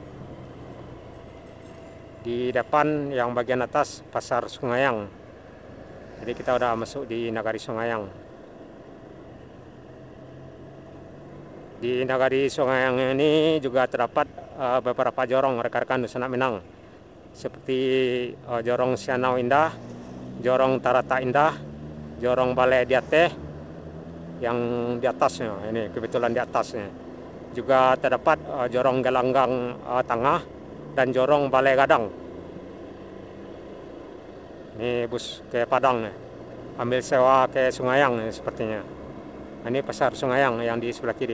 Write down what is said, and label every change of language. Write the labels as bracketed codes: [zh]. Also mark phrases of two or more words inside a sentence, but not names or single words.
[id] Di depan yang bagian atas pasar Sungayang. Jadi kita udah masuk di Nagari Sungayang. Di Nagari Sungayang ini juga terdapat beberapa jorong rekan-rekan Sanak Minang, seperti jorong Sianau Indah, jorong Tarata Indah, jorong Balai Diateh yang di atasnya, ini kebetulan di atasnya. Juga terdapat jorong Gelanggang Tengah dan jorong Balai Gadang. Ini bus ke Padang nih. Ambil sewa ke Sungayang nih, sepertinya. Ini pasar Sungayang yang di sebelah kiri.